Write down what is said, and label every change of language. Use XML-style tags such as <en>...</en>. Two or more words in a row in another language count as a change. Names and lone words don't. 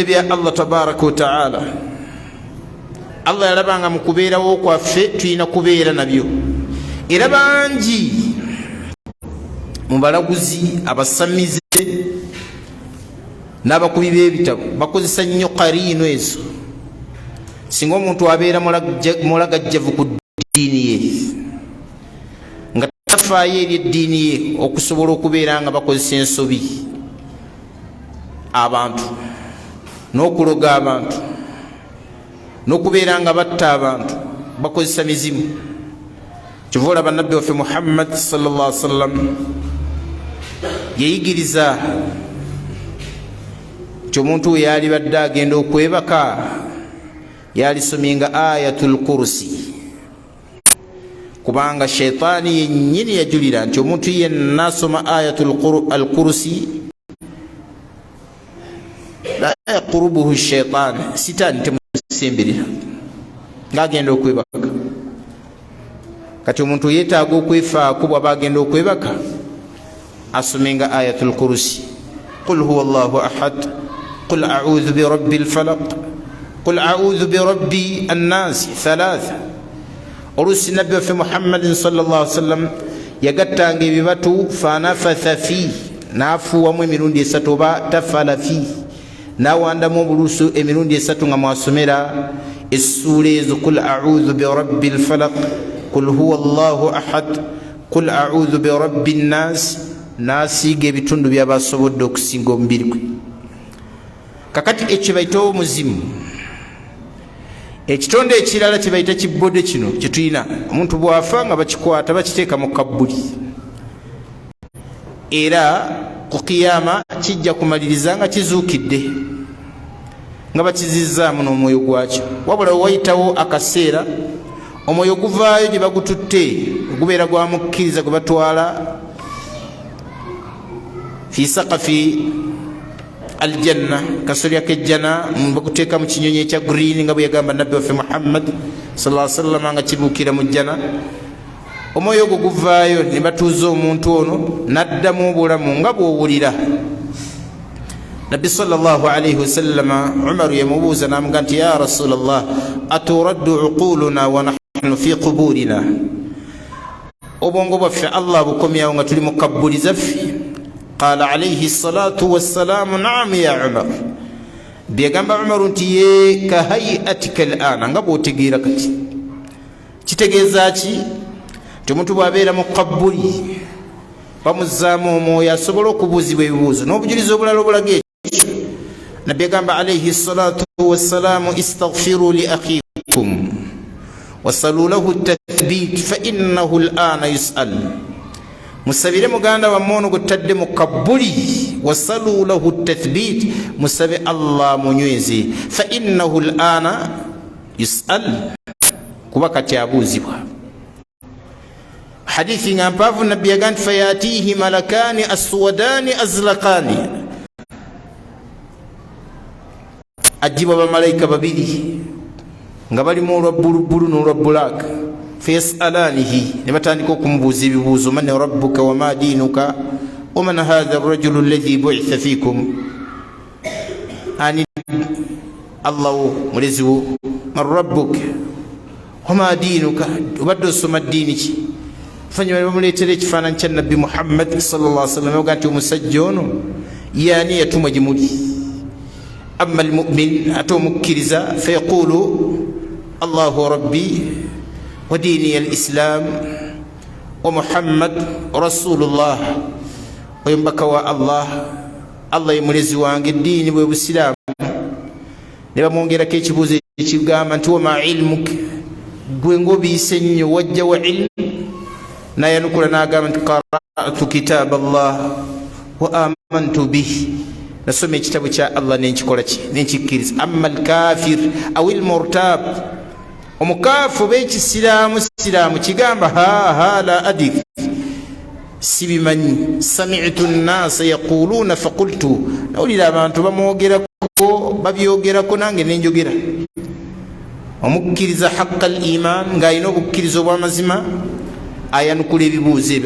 <lg>bya</lg> <ar>الله تبارك وتعالى</ar> <lg>Allah yalaba nga mu kubeerawo kwaffe tulina kubeera nabyo era bangi mu balaguzi abasamize n'abakubi b'ebitabo bakozesa nnyo qariino ezo singa omuntu abeera mulagajjavu ku ddiini ye nga tafaayo eri eddiini ye okusobola okubeera nga bakozesa ensobi abantu n'okuloga abantu n'okubeera nga batta abantu bakozesa mizimu kyova olaba nabbi waffe Muhammad</lg> <ar>صلى الله عليه وسلم</ar> <lg>yeyigiriza nti omuntu we yali badde agenda okwebaka yalisominga</lg> <ar>آية الكرسي</ar> <lg>kubanga sheitaani yennyini yajulira nti omuntu yenna asoma</lg> <ar>آية الكرسي لا يقربه شيطان</ar> <lg>sitaani temusemberera ng'agenda okwebaka kati omuntu yeetaaga okwefaako bw'aba agenda okwebaka asomenga</lg> <ar>آية الكرسي قل هو الله أحد قل أعوذ ب رب الفلق قل أعوذ برب الناس ثلاثا</ar> <lg>oluusi nabbi waffe</lg> <ar>Muhammadin صلى الله عليه وسلم</ar> <lg>yagattanga ebibatu</lg> <ar>fanafatha</ar> <lg>fi n'afuuwamu emirundi esatu oba tafala fi n'awandamu obuluusu emirundi esatu nga mwasomera essuula ezo</lg> <ar>قل أعوذ برب الفلق قل هو الله أحد قل أعوذ برب الناس</ar> <lg>nasiiga ebitundu byabasobodde okusinga omubiri gwe kakati ekyo bayita omuzimu ekitonde ekirala kye bayita kibbode kino kye tulina omuntu bwafa nga bakikwata bakiteeka mu kabbuli era ku kiyama kijja kumaliriza nga kizuukidde nga bakizizzaamu n'omwoyo gwakyo wabula wayitawo akaseera omwoyo guvaayo gye bagututte gubeera gwamukkiriza gwe batwala</lg> <ar>في سقف الجنة</ar> <lg>kasolya kejjana mbakuteeka mu kinyonyi ekya green nga bwe yagamba nabbi waffe Muhammad</lg> <ar>صلى الله عليه وسلم</ar> <lg>nga kibuukira mu jjana. Omwoyo ogwo guvaayo ne batuuza omuntu ono n'addamu obulamu nga bw'owulira. Nabbi</lg> <ar>صلى الله عليه وسلم</ar> <lg>Umaru yamubuuza n'amugamba nti</lg> <ar>يا رسول الله أترد عقولنا ونحن في قبورنا,</ar> <lg>obwongo bwaffe Allah bukomyawo nga tuli mu kabbuli zaffe.</lg> <ar>قال عليه الصلاة والسلام نعم يا عمر,</ar> <lg>byegamba Umaru nti ye</lg> <ar>كحياتك الآن,</ar> <lg>nga bw'otegeera kati. Kitegeeza ki? Nti omuntu bw'abeera mu kabbuli bamuzzaamu omwoyo asobola okubuuzibwa ebibuuzo n'obujulizi obulala obulaga ekyo. Nabbi agamba</lg> <ar>عليه الصلاة والسلام استغفروا لأخيكم وسلوا له التثبيت فإنه الآن يسأل,</ar> <lg>musabire muganda wammwe ono gwe tutadde mu kabbuli,</lg> <ar>وسلوا له التثبيت,</ar> <lg>musabe Allah munyweze,</lg> <ar>فإنه الآن يسأل,</ar> <lg>kuba kati abuuzibwa. Hadithi nga mpaavu nabbi yagamba nti</lg> <ar>فيأتيه ملكان أسودان أزرقان,</ar> <lg>ajibwa bamalayika babiri nga balimu olwa bbulu n'olwa bbulaaka. Fayasalanihi, ne batandika okumubuuza ebibuuzo,</lg> <ar>من ربك وما دينك ومن هذا الرجل الذي بعث فيكم,</ar> <lg>ani Allahu muleziwo,</lg> <ar>من ربك وما دينك,</ar> <lg>obadde osoma ddiini ki? Fanyuma bamuleetera ekifaananyi kya nabbi Muhammad</lg> <ar>صلى الله عليه وسلم</ar> <lg>oga nti omusajja ono yaani yatumwa gye muli.</lg> <ar>أما المؤمن,</ar> <lg>ate omukkiriza,</lg> <ar>فيقول الله ربي ودين الإسلام ومحمد رسول الله,</ar> <lg>oyo mbaka wa Allah, Allah ye mulezi wange, eddiini bwe busiraamu. Ne bamwongerako ekibuuzo ekigamba nti</lg> <ar>وما علمك,</ar> <lg>gwe ng'obiise nnyo wajja wa ilmu, nayanukula n'agamba nti</lg> <ar>قرأت كتاب الله وآمنت به,</ar> <lg>nasoma ekitabo kya Allah nenkikola ki, nenkikkiriza.</lg> <ar>أما الكافر أو المرتاب,</ar> <lg>omukaafu oba ekisiraamu siraamu kigamba</lg> <ar>ها لا أدري, sibimanyi. سمعت الناس يقولون فقلت,</ar> <lg>nawulira abantu bamwogerako babyogerako nange nenjogera. Omukkiriza</lg> <ar>حق الإيمان,</ar> <lg>ng'alina obukkiriza obw'amazima, ayanukula ebibuuzo ebyo.</lg>